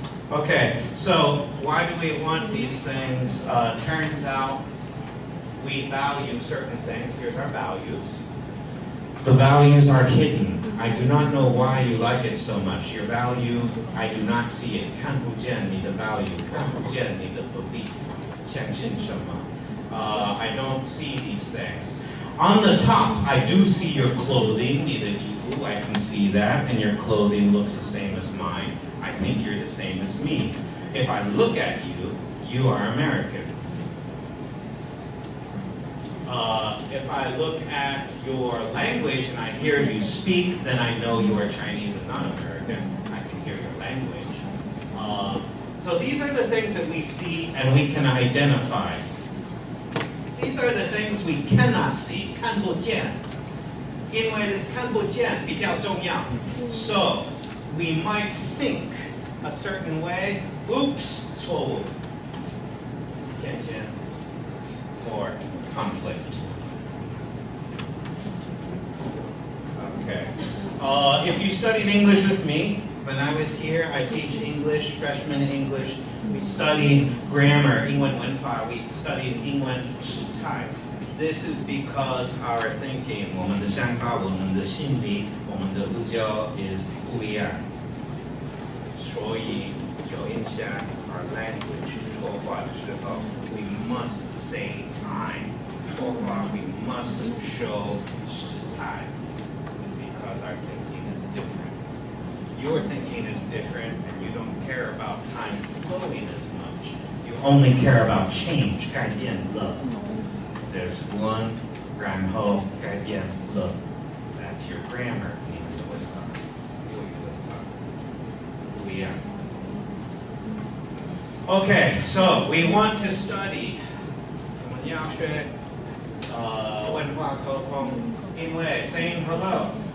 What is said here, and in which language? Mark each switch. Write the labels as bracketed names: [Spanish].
[English] Okay, so why do we want these things? Turns out we value certain things. Here's our values. The values are hidden. I do not know why you like it so much. Your value, I do not see it. [Chinese] 看不见你的 value. 看不见你的 belief. 相信什么? [English] I don't see these things. On the top, I do see your clothing, [Chinese] 你的衣服, [English] I can see that, and your clothing looks the same as mine. I think you're the same as me. If I look at you, you are American. If I look at your language and I hear you speak, then I know you are Chinese and not American. I can hear your language. So these are the things that we see and we can identify. These are the things we cannot see, [Chinese] 看不见. 因为this 看不见比较重要. [English] So we might think a certain way. Oops, [Chinese] 错误.偏见 [English] or conflict. Okay. If you studied English with me, when I was here, I teach English, freshman English. We studied grammar, [Chinese] 英文文法. [English] We studied [Chinese] 英文时态. [English] This is because our thinking, [Chinese] 我们的想法, 我们的心理, 我们的呼叫 [English] is [Chinese] 不一样. 所以有影响 [English] our language. [Chinese] 说话的时候, [English] we must say time. [Chinese] 说话, [English] we must show [Chinese] 时态. [English] Because our thinking is different. Your thinking is different, and you don't care about time flowing as much. You only care about change, [Chinese] 改变了. [English] There's one, [Chinese] 然后改变了. [English] That's your grammar. [Chinese] 你的文法, 国语文法, 不一样. [English] Okay, so we want to study. [Chinese] 我们要学文化沟通, 因为 [English] saying hello.